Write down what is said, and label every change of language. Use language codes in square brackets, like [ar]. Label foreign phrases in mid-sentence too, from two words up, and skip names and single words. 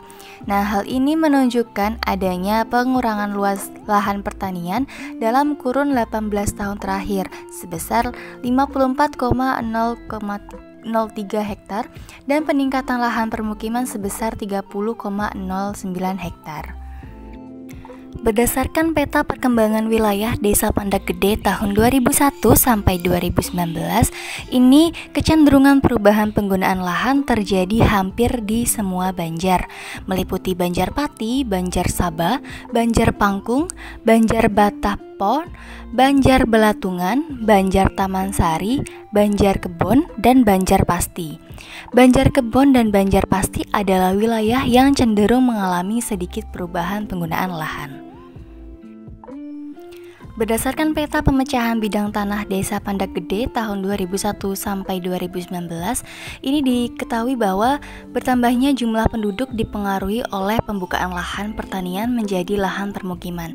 [id] Nah, hal ini menunjukkan adanya pengurangan luas lahan pertanian dalam kurun 18 tahun terakhir sebesar 54,003 hektar dan peningkatan lahan permukiman sebesar 30,09 hektar. Berdasarkan peta perkembangan wilayah Desa Pandak Gede tahun 2001 sampai 2019, ini kecenderungan perubahan penggunaan lahan terjadi hampir di semua Banjar, meliputi Banjar Pati, Banjar Sabah, Banjar Pangkung, Banjar Batapon, Banjar Belatungan, Banjar Taman Sari, Banjar Kebon, dan Banjar Pasti. Banjar Kebon dan Banjar Pasti adalah wilayah yang cenderung mengalami sedikit perubahan penggunaan lahan. Berdasarkan peta pemecahan bidang tanah Desa Pandak Gede tahun 2001 sampai 2019, ini diketahui bahwa bertambahnya jumlah penduduk dipengaruhi oleh pembukaan lahan pertanian menjadi lahan permukiman.